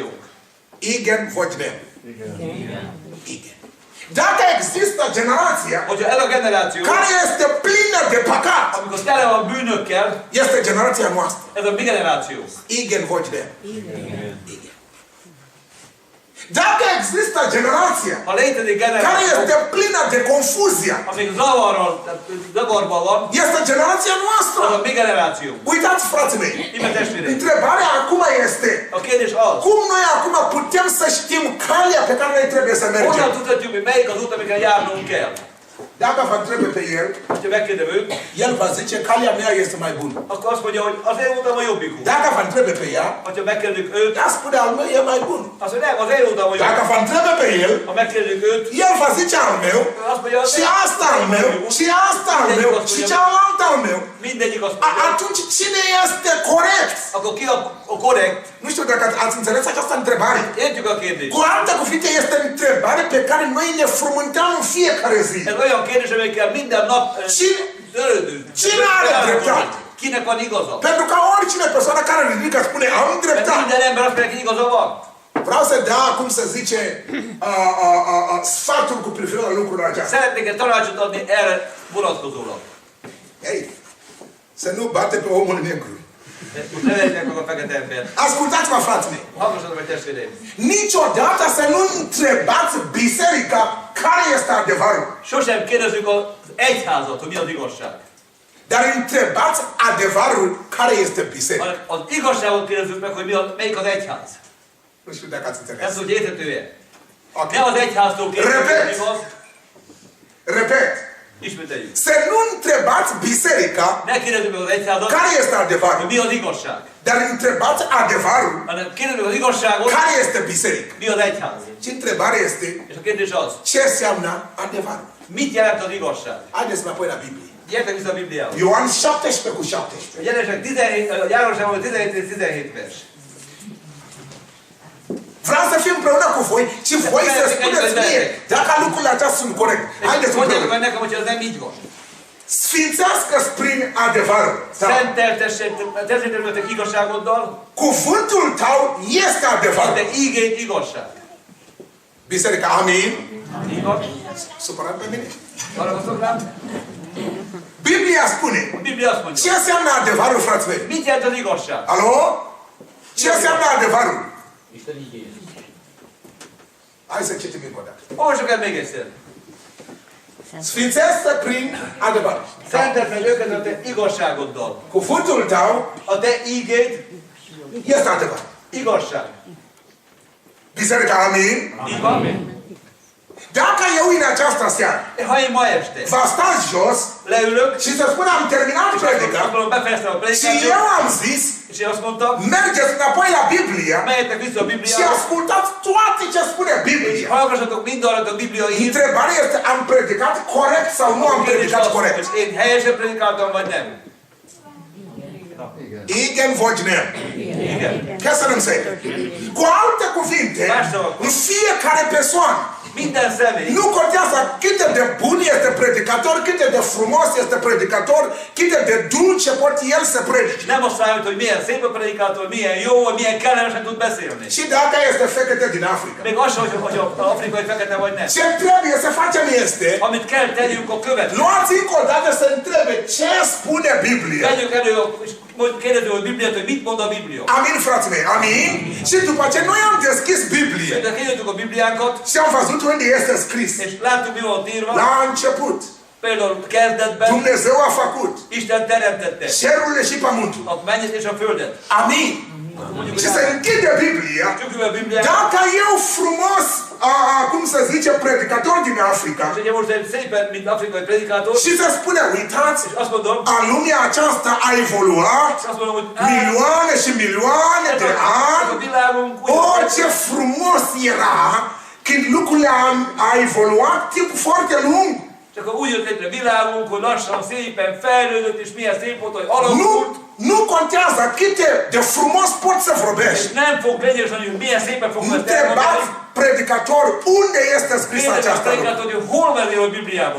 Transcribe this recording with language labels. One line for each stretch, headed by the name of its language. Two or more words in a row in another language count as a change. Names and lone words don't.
Hungarian: Igen vagy nem? Igen.
Romanian: Dacă există generația
Hungarian: Hogyha ez a generáció,
Romanian: care este plină de păcat,
Hungarian: amikor tele van bűnökkel,
Romanian: este generația noastră.
Hungarian: ez a mi generáció. Igen vagy nem? Igen.
Romanian: Dacă există generația
Hungarian: Ha létezik
Romanian: care
Hungarian: generáció,
Romanian: este plină de confuzie,
Hungarian: amíg zavarban van,
Romanian: este generația
Hungarian: az
Romanian: noastră.
Hungarian: a mi generáció.
Romanian: Uitați, frații mei,
Hungarian: Ime testvérek,
Romanian: întrebarea acum este,
Hungarian: a kérdés az,
Romanian: cum noi acum putem să știm calea pe care noi trebuie să
Hungarian: honnan
Romanian: mergem?
Hungarian: tudhatjuk, hogy melyik az út, amikre járnunk kell?
Romanian: Dacă vă întrebe pe el,
Hungarian: Ha megkérdem őt,
Romanian: el va zice, calea mea este mai bună.
Hungarian: akkor azt mondja, hogy az én utam a jobbikú.
Romanian: Dacă vă întrebe pe ea,
Hungarian: Ha megkérdük őt,
Romanian: ea spune, al meu e mai bun.
Hungarian: azt mondja, nem, az én utam a
Romanian: Dacă
Hungarian: jobbikú.
Romanian: vă întrebe pe el,
Hungarian: Ha megkérdük őt,
Romanian: el va zice al meu,
Hungarian: azt mondja, az
Romanian: și asta al meu, și asta al meu, și cealaltă al meu.
Hungarian: mindegyik azt mondja,
Romanian: Atunci cine este corect?
Hungarian: akkor ki a korrekt?
Romanian: Nu știu dacă ați înțeles această întrebare.
Hungarian: Értjük a kérdést.
Romanian: Cu alte cuvinte, este întrebare pe care noi ne frământăm în fiecare zi.
Hungarian: Ez olyan kérdés, amelyekkel minden nap törődünk.
Romanian: Cine are dreptate?
Hungarian: Kinek van igaza?
Romanian: Pentru că oricine persoană care ridică spune, am
Hungarian: Mert
Romanian: dreptate.
Hungarian: minden ember azt mondja, neki igaza van.
Romanian: Vreau să dea, cum se zice, sfaturi cu privire la lucrul acesta.
Hungarian: Szeretnék egy tanácsot adni erre vonatkozólag.
Romanian: Ei, să nu bate pe omul negru.
Hungarian: Ne vegyek meg a fekete embert.
Romanian: Ascultați-mă, frații mei.
Hungarian: Hallgassatok meg testvéreim.
Romanian: Niciodată să nu întrebați biserica care este adevărul.
Hungarian: Sosem kérdezzük az egyházat, hogy mi az igazság.
Romanian: Dar întrebați adevărul care este biserica.
Hungarian: Hanem az igazságot kérdezzük meg, hogy melyik az egyház.
Romanian: Nu știu dacă ați înțeles.
Hungarian: Ez hogy érthető-e?
Romanian: Ok.
Hungarian: Ne az egyháztól kérdezzük,
Romanian: Repet.
Hungarian: hogy igaz.
Romanian: Repet.
Hungarian: Ismételjük.
Romanian: Să nu întrebați biserica
Hungarian: Ne kérdezzük meg az egyházat,
Romanian: care este
Hungarian: hogy
Romanian: adevărul.
Hungarian: mi az igazság.
Romanian: Dar întrebați adevărul
Hungarian: Hanem kérdezzük meg az igazságot,
Romanian: care este biserica.
Hungarian: mi az egyház.
Romanian: Și întrebarea este,
Hungarian: És a kérdés az,
Romanian: ce înseamnă adevărul?
Hungarian: mit jelent az igazság?
Romanian: Haideți înapoi la Biblie.
Hungarian: Gyertek vissza a Bibliához.
Romanian: Ioan 17 cu 17.
Hungarian: A Jelenések 17, Jánosságban 17 vers.
Romanian: Vreau să fiu împreună cu voi și voi să spuneți mie dacă lucrurile acestea sunt corecte. Haideți
Hungarian: Mondjátok
Romanian: împreună.
Hungarian: meg nekem, hogy ez nem így van.
Romanian: Sfințească-ți prin adevărul tău.
Hungarian: Szenteltessetek igazságoddal,
Romanian: Cuvântul tău este adevărul.
Hungarian: de ígét igazság.
Romanian: Biserica, amin?
Hungarian: Igaz?
Romanian: Supărat pe mine.
Hungarian: Haragoztok rám?
Romanian: Biblia spune.
Hungarian: A Biblia azt
Romanian: Ce
Hungarian: mondja.
Romanian: înseamnă adevărul, frați mei?
Hungarian: Mit jelent az igazság?
Romanian: Alo? Ce înseamnă adevărul?
Hungarian: Isten igéje.
Romanian: Hai să citim încă o dată.
Hungarian: Olvassuk el még egyszer.
Romanian: Sfințească prin adevăr.
Hungarian: Szenteld meg őket a te igazságoddal.
Romanian: Cuvântul tău
Hungarian: A te ígéd
Romanian: este adevăr.
Hungarian: igazság.
Romanian: Biserica, amin?
Hungarian: Így van?
Romanian: Dacă eu în această seară
Hungarian: Ha én ma este
Romanian: va sta jos
Hungarian: leülök,
Romanian: și să spun am terminat predica
Hungarian: akkor befejeztem a
Romanian: și
Hungarian: predikációt,
Romanian: eu am zis
Hungarian: és én azt mondtam,
Romanian: mergeți înapoi la Biblie
Hungarian: mehetek vissza a
Romanian: și
Hungarian: Bibliához,
Romanian: ascultați toate ce spune
Hungarian: és
Romanian: Biblia.
Hungarian: hallgassatok mindarra, a Biblia ír.
Romanian: Întrebarea este am predicat corect sau nu am
Hungarian: A kérdés
Romanian: predicat
Hungarian: az,
Romanian: corect?
Hungarian: hogy én helyesen predikáltam, vagy nem. Igen vagy nem. Igen. Köszönöm szépen.
Romanian: Cu alte cuvinte, în fiecare persoană,
Hungarian: Minden személy,
Romanian: nu contează cât de bun este predicator, cât de frumos este predicator, cât de dulce pot el să predice.
Hungarian: nem azt számít, hogy milyen szép a predikátor, milyen jó, vagy milyen kellemesen tud beszélni.
Romanian: Și dacă este fekete din Africa.
Hungarian: Még az sem, hogy az afrikai fekete vagy nem.
Romanian: Ce trebuie să facem este,
Hungarian: Amit kell tegyünk a következő.
Romanian: luați încă o dată să întrebe ce spune Biblia.
Hungarian: Vegyük elő, és kérdezzük a Bibliát, hogy mit mond a Biblia.
Romanian: Amin, frații mei, amin? Și după ce noi am deschis Biblia
Hungarian: De kinyitjuk a Bibliánkat,
Romanian: și am văzut unde este scris.
Hungarian: és láttuk, mi van írva.
Romanian: La început,
Hungarian: Például kezdetben
Romanian: Dumnezeu a făcut
Hungarian: Isten teremtette
Romanian: cerurile și pământul.
Hungarian: a mennyet és a földet.
Romanian: Amin.
Hungarian: Mondjuk,
Romanian: Și se închide Biblia.
Hungarian: csukjuk a Bibliát,
Romanian: Dacă eu frumos, cum se zice, predicator din Africa,
Hungarian: és ugye most egy szépen, mint afrikai predikátor,
Romanian: și se spune, uitați,
Hungarian: és azt mondom,
Romanian: lumea aceasta a evoluat
Hungarian: és azt mondom, hogy
Romanian: milioane și milioane de
Hungarian: ez a
Romanian: ani.
Hungarian: világunk
Romanian: Oh, ce frumos era când lucrurile a evoluat timp foarte lung.
Hungarian: és akkor úgy jött létre világunk, hogy lassan, szépen fejlődött, és milyen szép volt, hogy alakult,
Romanian: Nu contează cât de frumos poți să
Hungarian: és
Romanian: vorbești.
Hungarian: nem fog lényeges, hogy milyen szépen fogom ezt
Romanian: Întrebați
Hungarian: elmondani.
Romanian: predicator, unde este scris
Hungarian: Kérdezem a
Romanian: această lucru?
Hungarian: predikátort, hogy hol van írva a Bibliában.